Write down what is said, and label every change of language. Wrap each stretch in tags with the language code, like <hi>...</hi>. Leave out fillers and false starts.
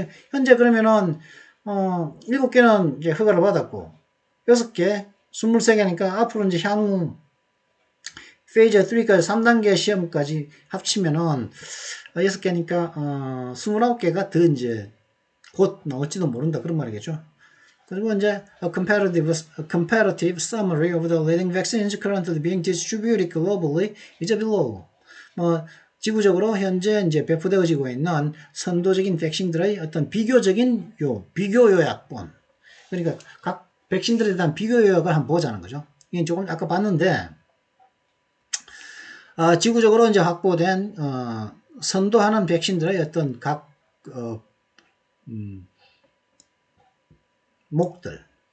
<ko>현재 그러면은 7개는 이제 허가를 받았고 6개 23개니까 앞으로 이제 향후 페이즈 3까지 3단계 시험까지 합치면은 6개니까 29개가 더 이제 곧 나올지도 모른다, 그런 말이겠죠. 그리고 이제</ko> <en>a comparative summary of the leading vaccines currently being distributed globally is below.</en> <ko>지구적으로 현재 이제 배포되어지고 있는 선도적인 백신들의 어떤 비교 요약본. 그러니까 각 백신들에 대한 비교 요약을 한번 보자는 거죠. 이게 조금 아까 봤는데, 지구적으로 이제 확보된 선도하는 백신들의 어떤 각 목들.</ko>